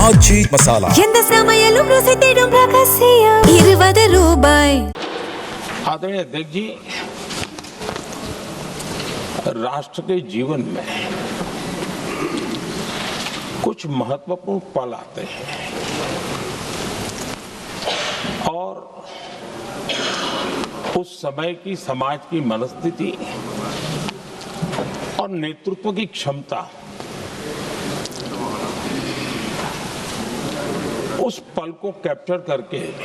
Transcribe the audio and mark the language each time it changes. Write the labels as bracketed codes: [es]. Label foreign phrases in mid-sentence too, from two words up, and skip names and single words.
[ta] ஆச்சி மசாலா. எந்த சமையலும் ருசி தேடும் ரகசியம் 20 ரூபாய். [hi] आदरणीय अध्यक्ष जी, राष्ट्र के जीवन में कुछ महत्वपूर्ण पल आते हैं और उस समय की समाज की मनस्थिति और नेतृत्व की क्षमता उस पल को कैप्चर करके